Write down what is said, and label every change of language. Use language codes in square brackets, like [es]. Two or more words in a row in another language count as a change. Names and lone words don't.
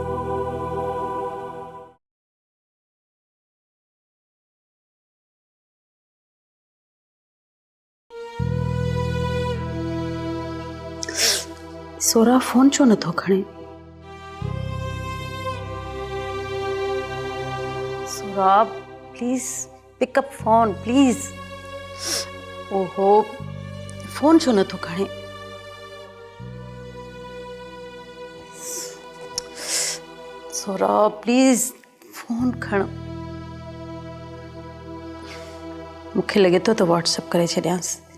[sd] सोरा फोन छो नथो खणे? [en] Sora please pickup phone please. [sd] ओहो, फोन छो नथो खणे? सोरा प्लीज फोन खण। मूंखे लॻे थो त व्हाट्सएप करे छॾियांसि।